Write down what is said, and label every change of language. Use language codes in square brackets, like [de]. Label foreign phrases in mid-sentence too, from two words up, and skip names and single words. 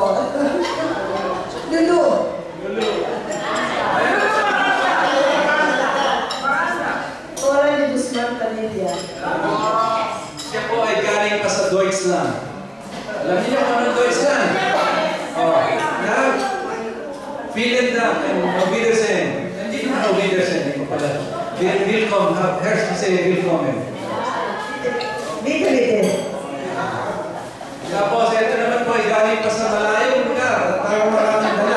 [tl] Lulu. Tora ni Guzman Panilia. Siya po ay galing pa sa Deutschland. Alam niyo kung ano Deutschland? Yeah. [de] Vielen Dank and auf Wiedersehen. [tl] Hindi naman [de] auf Wiedersehen, [tl] hindi ko pala. [de] Willkommen, herzlich say willkommen. Bitte. [tl] Tapos, ito naman po ay galing pa sa malayong lugar. At tayo marami